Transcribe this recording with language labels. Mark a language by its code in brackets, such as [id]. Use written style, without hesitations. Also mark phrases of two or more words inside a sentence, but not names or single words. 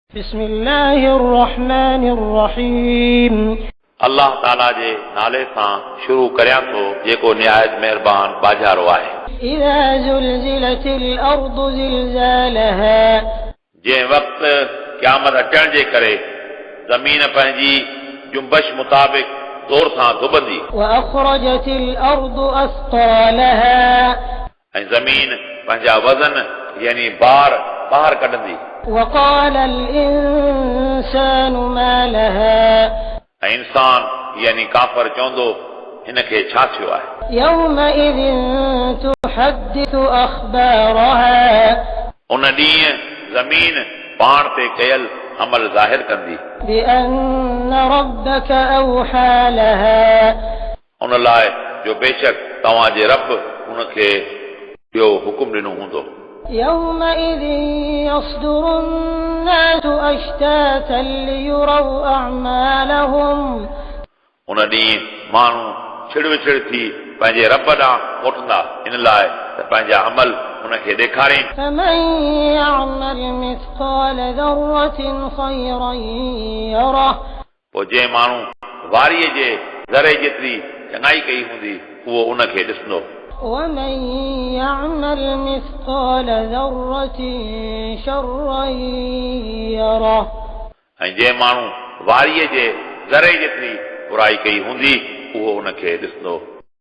[ar] بسم الله الرحمن الرحيم [sd] अल्लाह ताला जे नाले सां शुरू करियां थो जेको निहायत महिरबान बाजारो आहे। [ar] إذا زلزلت الأرض زلزالها [sd] जंहिं वक़्तु क़यामत अचण जे करे ज़मीन पंहिंजी जुंबश मुताबिक़ ज़ोर सां धुबंदी [ar] وأخرجت الأرض أثقالها [sd] ऐं ज़मीन पंहिंजा वज़न यानी बार ॿाहिरि कढंदी [ar] وقال الإنسان ما لها [sd] ऐं इंसान यानी काफ़र चवंदो हिन खे छा थियो आहे। [ar] يومئذ تحدث أخبارها [sd] उन ॾींहुं ज़मीन पाण ते कयल अमल ज़ाहिर कंदी [ar] بأن ربك أوحى لها [sd] उन लाइ जो बेशक तव्हांजे रब उनखे ॿियो हुकुम ॾिनो हूंदो। [ar] يومئذ يصدر الناس أشتاتا ليروا أعمالهم [sd] उन ॾींहुं माण्हू छिड़ विछड़ थी पंहिंजे रब ॾांहुं मोटंदा इन लाइ त पंहिंजा अमल उनखे ॾेखारीनि। [ar] فمن يعمل مثقال ذرة خيرا يره [sd] पोइ जंहिं माण्हू वारीअ जे ज़रे जेतिरी चङाई कई हूंदी उहो उनखे ॾिसंदो। [ar] ومن يعمل مثقال ذرة شرا يره [sd] ऐं जंहिं माण्हू वारीअ जे ज़रे जेतिरी बुराई कई हूंदी उहो उनखे ॾिसंदो।